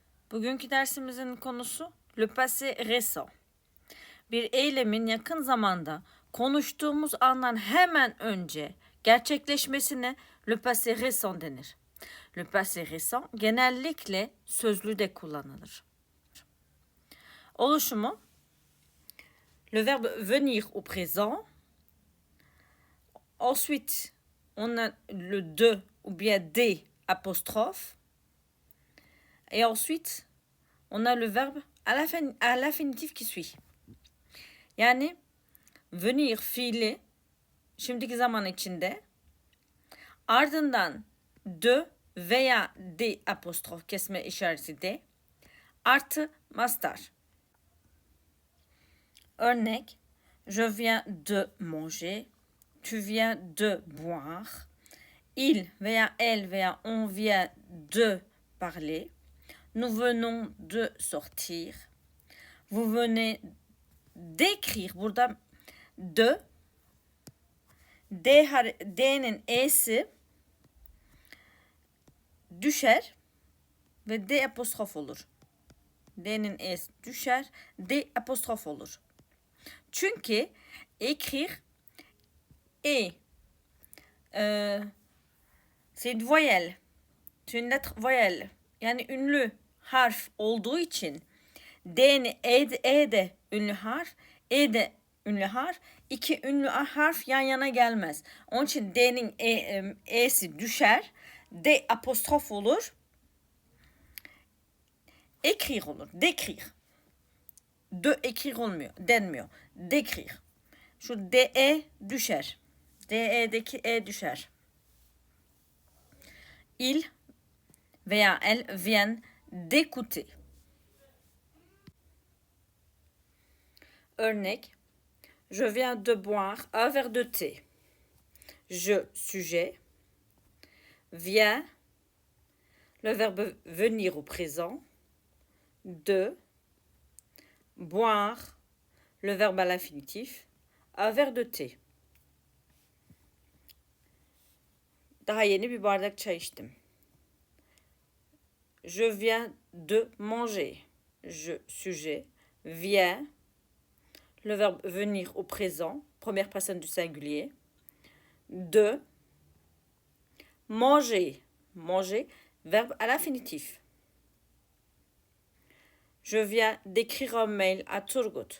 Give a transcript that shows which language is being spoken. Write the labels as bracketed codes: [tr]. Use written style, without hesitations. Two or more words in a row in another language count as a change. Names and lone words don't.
[tr] Bugünkü dersimizin konusu [fr] le passé récent. [tr] Bir eylemin yakın zamanda konuştuğumuz andan hemen önce gerçekleşmesine [fr] le passé récent [tr] denir. [fr] Le passé récent [tr] genellikle sözlüde kullanılır. [fr] Oluşumu le verbe venir au présent. Ensuite, on a le de ou bien des apostrophes. Et ensuite, on a le verbe à l'infinitif qui suit. [tr] Yani venir fiili şimdiki zaman içinde, ardından de veya de apostrof kesme işareti de artı mastar. Örnek: [fr] je viens de manger, tu viens de boire, il veya elle veya on vient de parler, nous venons de sortir, vous venez d'écrire. [tr] Burada D'nin e'si düşer ve D apostrof olur. D'nin e'si düşer, D apostrof olur. [fr] Çünkü écrire est c'est une voyelle. C'est une lettre voyelle. [tr] Yani ünlü harf olduğu için D'nin E de ünlü harf, E de ünlü harf. İki ünlü harf yan yana gelmez. Onun için D'nin E'si düşer. D apostrof olur. Écrire olur. [fr] D'écrire. De écrire [tr] olmuyor. Denmiyor. D'écrire. Şu DE düşer. DE'deki E düşer. [fr] Il veya elle viennent d'écouter. Örnek: je viens de boire un verre de thé. Je, sujet. Viens, le verbe venir au présent. De. Boire, le verbe à l'infinitif. Un verre de thé. [tr] Daha yeni bir bardak çay içtim. [fr] Je viens de manger. Je, sujet. Viens, le verbe venir au présent, première personne du singulier. De. Manger. Manger, verbe à l'infinitif. Je viens d'écrire un mail à Turgut.